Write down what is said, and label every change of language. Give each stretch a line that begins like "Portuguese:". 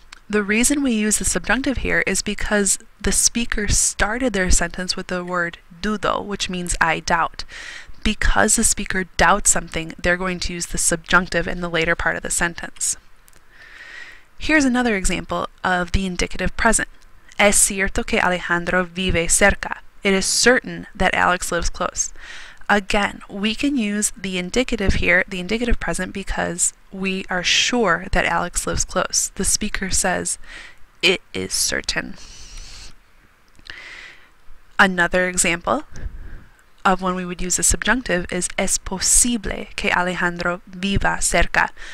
English: The reason we use the subjunctive here is because the speaker started their sentence with the word dudo, which means I doubt. Because the speaker doubts something, they're going to use the subjunctive in the later part of the sentence. Here's another example of the indicative present.
Spanish: Es cierto que Alejandro vive cerca.
English: It is certain that Alex lives close. Again, we can use the indicative here, the indicative present, because we are sure that Alex lives close. The speaker says, it is certain. Another example of when we would use the subjunctive is
Spanish: es posible que Alejandro viva cerca.